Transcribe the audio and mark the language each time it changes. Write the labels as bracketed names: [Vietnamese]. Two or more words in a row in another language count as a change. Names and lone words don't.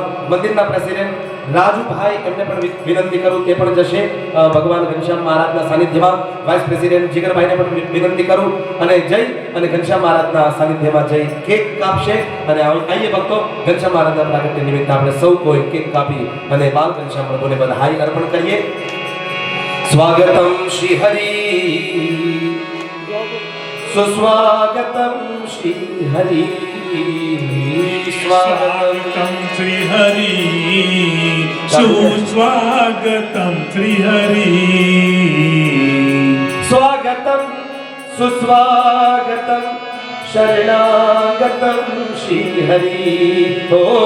[Gujarati] મંદિરના પ્રેસિડેન્ટ રાજુભાઈ એમને પણ વિનંતી કરું તે પણ જશે ભગવાન ઘનશ્યામ મહારાજના સાનિધ્યમાં. વાઇસ પ્રેસિડેન્ટ જીગરભાઈને પણ વિનંતી કરું અને જય અને ઘનશ્યામ મહારાજના સાનિધ્યમાં જઈ કેક કાપશે. અને આઈએ ભક્તો ઘનશ્યામ મહારાજના પ્રાગટ્ય નિમિત્તે આપણે સૌ કોઈ કેક કાપી અને બાલ ઘનશ્યામ પ્રભુને બધાઈ અર્પણ કરીએ. [Hindi] स्वागतम श्री हरि सुस्वागतम श्री हरि स्वागतम स्वागतम श्री हरि सुस्वागतम श्री हरि स्वागतम सुस्वागतम शरणागतम श्री हरि ओ